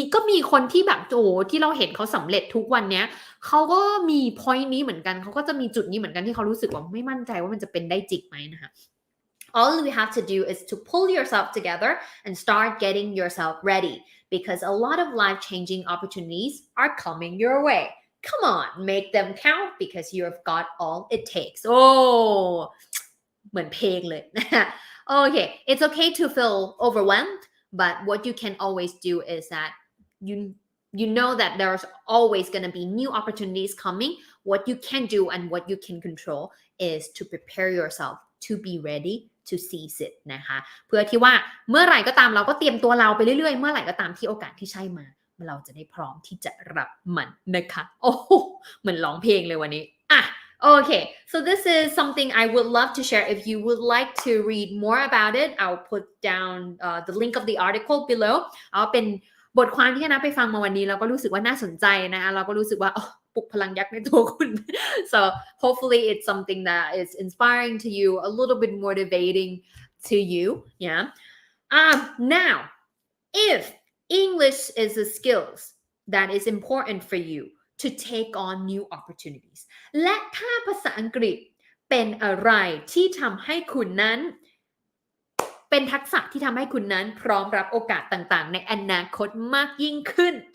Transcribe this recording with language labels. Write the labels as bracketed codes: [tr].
[th] มีคนที่แบบโอ้ที่เราเห็นเขาสำเร็จทุกวันเนี้ยเขาก็มี point นี้เหมือนกันเขาก็จะมีจุดนี้เหมือนกันที่เขารู้สึกว่าไม่มั่นใจว่ามันจะเป็นได้จริงไหมนะคะ [en] All you have to do is to pull yourself together and start getting yourself ready because a lot of life-changing opportunities are coming your way. Come on, make them count because you have got all it takes. [th] โอ้เหมือนเพลงเลยนะคะ [en] Okay, it's okay to feel overwhelmed, but what you can always do is that you know that there's always going to be new opportunities coming. What you can do and what you can control is to prepare yourself to be ready to seize it [th] นะคะเพื่อที่ว่าเมื่อไหร่ก็ตามเราก็เตรียมตัวเราไปเรื่อยๆเมื่อไหร่ก็ตามที่โอกาสที่ใช่มาเราจะได้พร้อมที่จะรับมันนะคะโอ้เหมือนร้องเพลงเลยวันนี้อ่ะ [en] Okay, so this is something I would love to share. If you would like to read more about it, I'll put down the link of the article below. [th] เอาเป็นบทความที่นะไปฟังมาวันนี้เราก็รู้สึกว่าน่าสนใจนะคะเราก็รู้สึกว่าปลุกพลังยักษ์ในตัวคุณ [en] so hopefully it's something that is inspiring to you, a little bit motivating to you. Yeah. Now, if English is a skill that is important for you.to take on new opportunities [th] และถ้าภาษาอังกฤษเป็นอะไรที่ทำให้คุณนั้นเป็นทักษะที่ทำให้คุณนั้นพร้อมรับโอกาสต่างๆในอนาคตมากยิ่งขึ้น